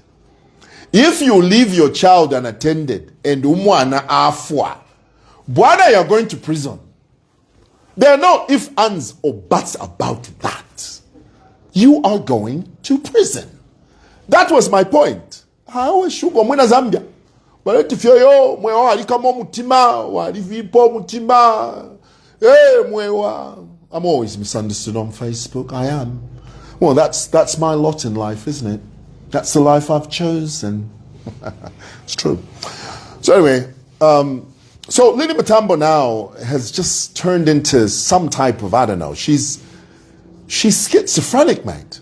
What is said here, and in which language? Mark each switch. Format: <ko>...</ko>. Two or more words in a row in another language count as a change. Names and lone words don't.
<en>If you leave your child unattended and</en> <bem>umwana afwa, bwana,</bem> <en>you're going to prison. There are no ifs, ands, or buts about that. You are going to prison. That was my point.</en> <bem>Hawe shugo mwena Zambia. Baleti fyoyo mwewa alikamo mutima, walivipo mutima. Mwewa.</bem> <en>I'm always misunderstood on Facebook. I am. Well, that's my lot in life, isn't it? That's the life I've chosen. It's true. So anyway, so Lily Mutambbo now has just turned into some type of, I don't know, she's schizophrenic, mate.</en>